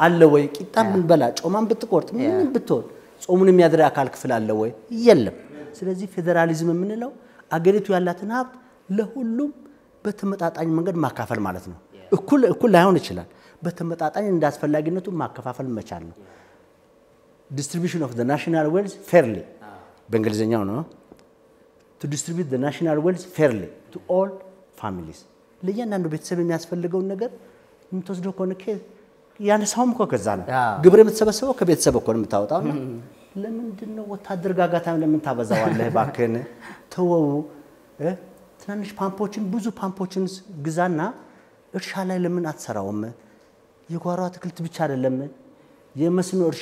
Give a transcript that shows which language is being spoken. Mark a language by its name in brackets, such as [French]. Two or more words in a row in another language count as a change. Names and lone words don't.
[Amharic] አለ ወይ ቂጣም ብንበላ ጾማን ብትቆርጥ ምን ብትሆን ጾሙን የሚያድር አካል ክፍል አለ ወይ የለም ስለዚህ ፌደራሊዝም የምንለው አገሪቱ ያላትን ሀብት ለሁሉም በተመጣጣኝ መንገድ ማካፈል ማለት ነው እኩል ላይሆን ይችላል በተመጣጣኝ እንዳስፈላጊነቱ ማከፋፈል መቻል ነው [English] distribution of the national wealth fairly [Amharic] በእንግሊዘኛው ነው [English] to distribute the national wealth fairly to all families [Amharic] ለእያንዳንዱ ቤተሰብ የሚያስፈልገው ነገር የምትወስደው ከሆነ ያነሳውም እኮ ከዛ ነው ግብር የምትሰበሰበው ከቤተሰብ እኮ ነው የምታወጣው ለምንድን ነው ወታደር ጋጋታ ለምን ታበዛዋለህ ባከነ ተወው ትናንሽ ፓምፖችን ብዙ ፓምፖችን ግዛና እርሻ ላይ ለምን አትሰራውም የጓሮ አትክልት ብቻ አይደለም የመስኖ እርሻ